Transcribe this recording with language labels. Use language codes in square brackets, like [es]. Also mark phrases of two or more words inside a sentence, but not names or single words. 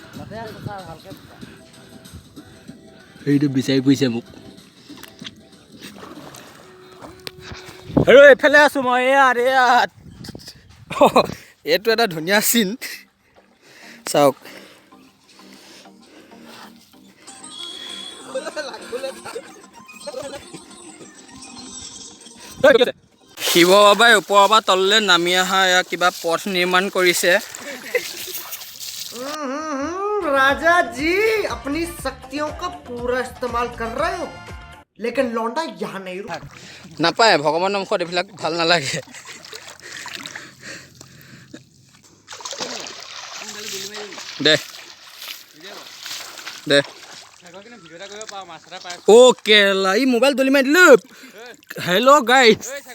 [as] এইটো বিচাৰি ফুৰিছে মোক আৰু এইফালে আছো মই ইয়াত এইটো এটা ধুনীয়া চিন চাওক শিৱ বাবাই ওপৰৰ পৰা তললৈ নামি অহা এয়া কিবা পথ নিৰ্মাণ কৰিছে [hi] राजा जी अपनी शक्तियों का पूरा इस्तेमाल कर रहे हो लेकिन लौंडा यहाँ नहीं रुका [as] নাপায় ভগৱানৰ মুখত এইবিলাক ভাল নালাগে দে দে অ'কে ই মোবাইল দলি মাৰি দিলো [en] hello guys